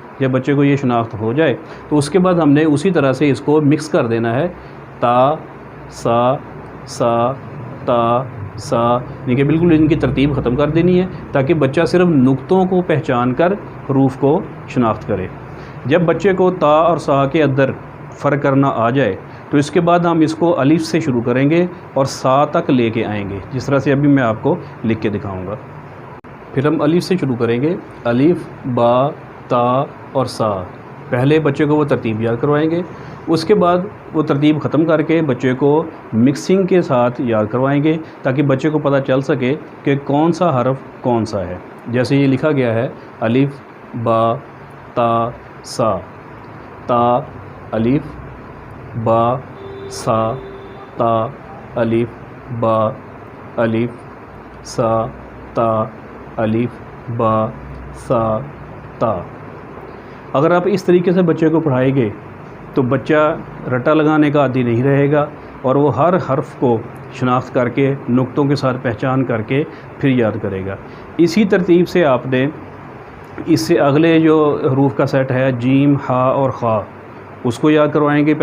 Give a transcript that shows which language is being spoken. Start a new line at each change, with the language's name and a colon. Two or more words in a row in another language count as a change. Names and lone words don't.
Urdu: جب بچے کو یہ شناخت ہو جائے تو اس کے بعد ہم نے اسی طرح سے اس کو مکس کر دینا ہے، تا، سا، سا، تا، سا، یعنی کہ بالکل ان کی ترتیب ختم کر دینی ہے تاکہ بچہ صرف نقطوں کو پہچان کر حروف کو شناخت کرے۔ جب بچے کو تا اور سا کے اندر فرق کرنا آ جائے تو اس کے بعد ہم اس کو الف سے شروع کریں گے اور سا تک لے کے آئیں گے، جس طرح سے ابھی میں آپ کو لکھ کے دکھاؤں گا۔ پھر ہم الف سے شروع کریں گے، الف، با، تا اور سا۔ پہلے بچے کو وہ ترتیب یاد کروائیں گے، اس کے بعد وہ ترتیب ختم کر کے بچے کو مکسنگ کے ساتھ یاد کروائیں گے تاکہ بچے کو پتہ چل سکے کہ کون سا حرف کون سا ہے۔ جیسے یہ لکھا گیا ہے، الف، با، تا، سا۔ تا، الف، با، سا، تا، الف، با، الف، سا، تا، الف، با، سا، تا۔ اگر آپ اس طریقے سے بچے کو پڑھائیں گے تو بچہ رٹا لگانے کا عادی نہیں رہے گا اور وہ ہر حرف کو شناخت کر کے نقطوں کے ساتھ پہچان کر کے پھر یاد کرے گا۔ اسی ترتیب سے آپ نے اس سے اگلے جو حروف کا سیٹ ہے، جیم، ہا اور خا، اس کو یاد کروائیں گے۔